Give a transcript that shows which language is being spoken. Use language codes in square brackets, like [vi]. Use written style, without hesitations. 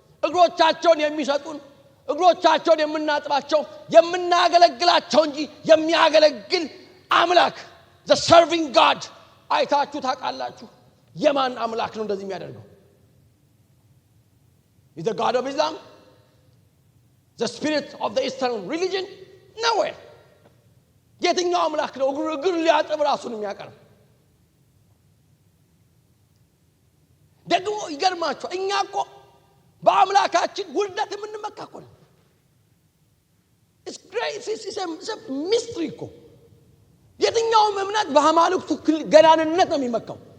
[am] እግሮቻቸውን የሚሰጡን፣ እግሮቻቸውን የምናጥባቸው፣ የምናገለግላቸው እንጂ የሚያገለግል አምላክ [en] the serving God [am] አይታችሁ ታውቃላችሁ? የማን አምላክ ነው እንደዚህ የሚያደርገው? [en] Is the God of Islam? The spirit of the Eastern religion? Nowhere. [am] የትኛው አምላክ ነው እግር ሊያጥብ ራሱን የሚያቀርብ? ደግሞ ይገርማችኋል፣ እኛ እኮ በአምላካችን ውርደት የምንመካ እኮ ነው። [en] It's great, it's a mystery [am] እኮ። የትኛውም እምነት በአማልክቱ ገናንነት ነው የሚመካው።